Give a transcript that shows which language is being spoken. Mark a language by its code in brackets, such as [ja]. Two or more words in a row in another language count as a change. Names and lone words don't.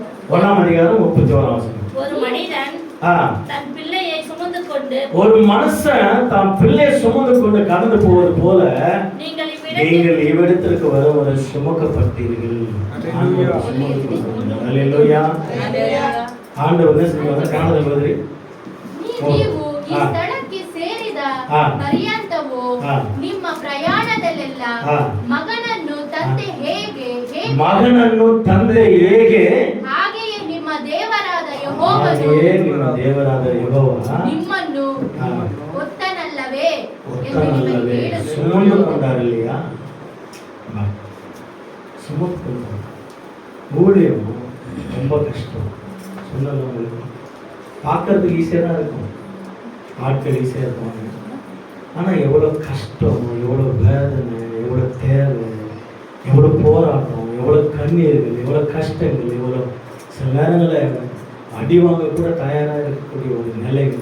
[ta] ஒரு மனிதன் தன் பிள்ளையை சுமந்து கொண்டு கொண்டு ஒரு மனுஷன் தான் பிள்ளையை சுமந்து கொண்டு கடந்து போவது போல நீங்கள் இவ்விடத்தில் நீங்கள் இவ்விடத்திற்கு வர சுமக்கப்பட்டீர்கள். ஆண்டவர் சுமந்து கொண்டு வந்தார். அல்லேலூயா. ಆಂಡವನೇ ಸಿಗುವಾಗ ಕಾಣದ ಬದ್ರಿ [kn] ನೀವು ಈ ಸ್ಥಳಕ್ಕೆ ಸೇರಿದ ಪರ್ಯಂತವೂ ನಿಮ್ಮ ಪ್ರಯಾಣದಲ್ಲೆಲ್ಲ ಮಗನನ್ನು ತಂದೆ ಹೇಗೆ ಹಾಗೆಯೇ ನಿಮ್ಮ ದೇವರಾದ ಯೆಹೋವನು ನಿಮ್ಮನ್ನು ಒತ್ತನಲ್ಲವೇ [ta] சுமந்துகொண்டாரில்லையா? சுமந்துகொண்டார். ஊழியம் ரொம்ப கஷ்டம். சொன்னது உங்களுக்கு பார்க்கறதுக்கு ஈஸியாக தான் இருக்கும், ஆட்கள் ஈஸியாக இருப்பாங்க. ஆனால் எவ்வளோ கஷ்டம், எவ்வளோ வேதனை, எவ்வளோ தேவை, எவ்வளோ போராட்டம், எவ்வளோ கண்ணீர்கள், எவ்வளோ கஷ்டங்கள், எவ்வளோ சில நேரங்களில் அடி வாங்க கூட தயாராக இருக்கக்கூடிய ஒரு நிலைகள்.